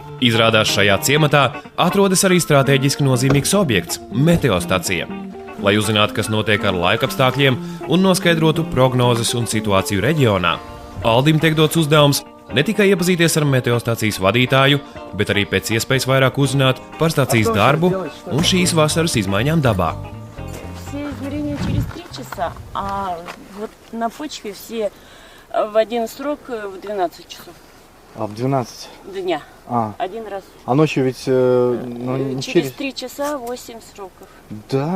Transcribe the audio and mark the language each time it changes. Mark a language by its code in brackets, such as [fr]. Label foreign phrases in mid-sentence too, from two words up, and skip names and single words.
[lv] Izrādās šajā ciematā atrodas arī stratēģiski nozīmīgs objekts – meteostacija. Lai uzzinātu, kas notiek ar laikapstākļiem un noskaidrotu prognozes un situāciju reģionā, Aldim tiek dots uzdevums ne tikai iepazīties ar meteostacijas vadītāju, bet arī pēc iespējas vairāk uzzināt par stacijas darbu un šīs vasaras izmaiņām dabā. [ru] Все измерения через 3 часа, а вот на почве все в один срок в 12 часов А в 12? дня. Один раз. А ночью ведь не Через 3 часа 8 сроков. Да?